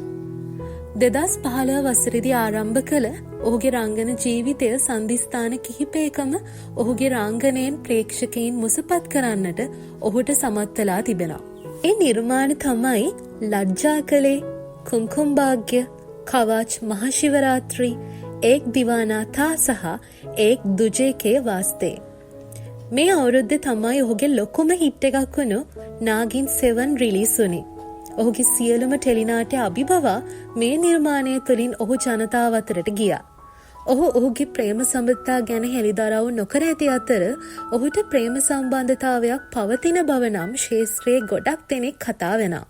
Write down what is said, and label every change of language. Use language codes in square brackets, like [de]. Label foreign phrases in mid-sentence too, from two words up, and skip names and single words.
[si] 2015 වසරේදී ආරම්භ කළ ඔහුගේ රංගන ජීවිතය සන්ධිස්ථාන කිහිපයකම ඔහුගේ රංගනයෙන් ප්‍රේක්ෂකයින් මුසපත් කරන්නට ඔහුට සමත් වෙලා තිබෙනවා. ඒ නිර්මාණ තමයි ලජ්ජා කලේ, කුම්කුම් භාග්‍ය, කවාච් මහශිවරාත්‍රි, एक दीवाना था सහ एक दूजे के वास्ते. මේ අවුරුද්දේ තමයි ඔහුගේ ලොකුම හිට් එකක් වුණු නාගින් 7 රිලීස් වුණේ. ඔහුගේ සියලුම ටෙලිනාට්‍ය අභිබවා මේ නිර්මාණය තුළින් ඔහු ජනතාව අතරට ගියා. ඔහු ඔහුගේ ප්‍රේම සම්බන්ධතා ගැන හෙළිදරව් නොකර ඇති අතර ඔහුට ප්‍රේම සම්බන්ධතාවයක් පවතින බව නම් ශාස්ත්‍රයේ ගොඩක් දෙනෙක් කතා වෙනවා.